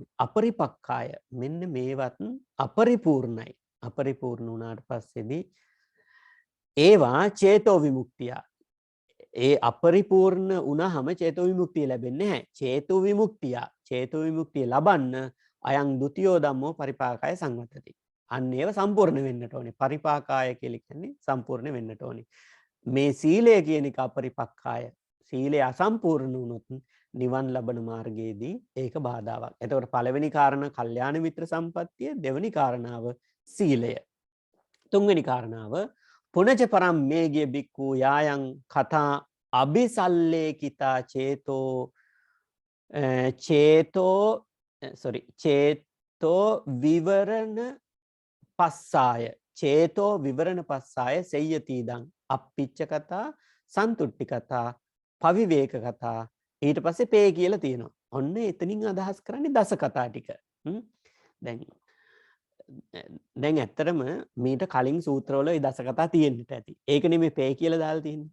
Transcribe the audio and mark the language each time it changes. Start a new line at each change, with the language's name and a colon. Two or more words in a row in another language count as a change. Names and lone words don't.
Sinhala: අපරිපක්ඛාය මෙන්න මේවත් අපරිපූර්ණයි. අපරිපූර්ණ වුණාට පස්සේදී ඒවා චේතෝ විමුක්තිය. ඒ අපරිපූර්ණ වුණාම චේතෝ විමුක්තිය ලැබෙන්නේ නැහැ. චේතෝ විමුක්තිය ලබන්න
Pali: අයං ဒ ුතියෝ ධම්මෝ පරිපාකාය සංවත්තති.
Sinhala: අන්න ඒව සම්පූර්ණ වෙන්නට ඕනේ. පරිපාකාය කියලා කියන්නේ සම්පූර්ණ වෙන්නට ඕනේ. මේ සීලය කියන එක අපරිපක්ඛාය. සීලය අසම්පූර්ණ වුණොත් නිවන් ලබන මාර්ගයේදී ඒක බාධාවක්. එතකොට පළවෙනි කාරණා කල්යාණ මිත්‍ර සම්පත්තිය, දෙවෙනි කාරණාව සීලය. තුන්වෙනි කාරණාව
Pali: පුනච පරම් මේගිය බික්කු යායන් කතා අபிසල්ලේකිතා චේතෝ විවරණ පස්සාය. චේතෝ විවරණ පස්සාය සෙය්‍යතිදං අප්පිච්ච කතා සන්තුට්ටි කතා පවිවේක කතා
Sinhala: ඊට පස්සේ පේ කියලා තියෙනවා. ඔන්න එතනින් අදහස් කරන්නේ දස කතා ටික. දැන් ඇත්තටම මීට කලින් සූත්‍රවල මේ දස කතා තියෙන්නට ඇති. ඒක නෙමෙයි පේ කියලා දාලා තියෙන්නේ.